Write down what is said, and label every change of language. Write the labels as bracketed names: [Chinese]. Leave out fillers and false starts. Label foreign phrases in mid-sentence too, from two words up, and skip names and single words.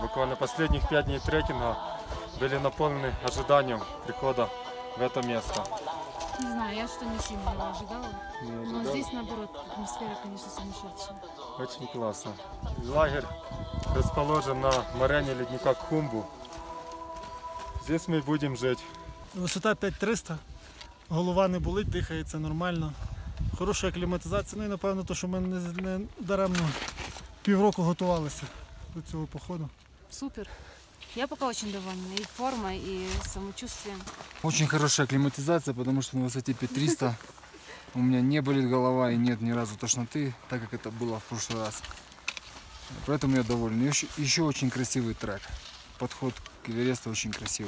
[Russian] Буквально последних 5 дней трекинга были наполнены ожиданием прихода в это место. Не знаю, я что не сильно его ожидала. Но здесь, наоборот, атмосфера, конечно, сумасшедшая. Очень классно. Лагерь расположен на морене ледника Кхумбу. Здесь мы будем жить. [Ukrainian] Висота 5300, голова не болить, дихається нормально. Хороша акліматизація, ну і напевно, то, що ми не даремно півроку готувалися до цього походу. Супер. [Russian] Я пока очень довольна и формой, и самочувствием. Очень хорошая акклиматизация, потому что на высоте 5300 у меня не болит голова и нет ни разу тошноты, так как это было в прошлый раз. Поэтому я доволен. Еще очень красивый трек. Подход к Эвересту очень красивый.